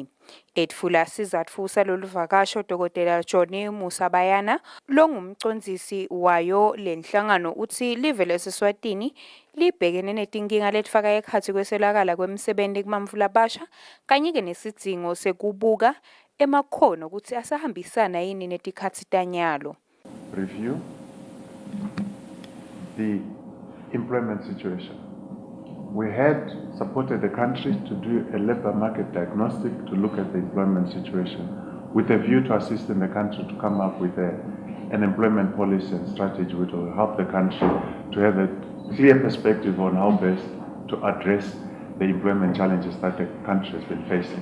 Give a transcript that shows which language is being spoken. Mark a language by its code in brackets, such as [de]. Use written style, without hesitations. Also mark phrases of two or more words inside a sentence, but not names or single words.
[ss] Etfula sizatfu saloluvakasho Dokotela Johnny Musabayana longumcondzisi wayo lenhlangano uthi live leSwatini libhekene netinkinga letifaka ekhatsi kweselakala kwemisebenzi kumantfu labasha kanye ke nesidzingo sekubuka emakhono ukuthi asahambisana yini netikhatsi tanyalo. [en] Review the employment situation. We had supported the country to do a labor market diagnostic to look at the employment situation with a view to assisting the country to come up with an employment policy and strategy which will help the country to have a clear perspective on how best to address the employment challenges that the country has been facing.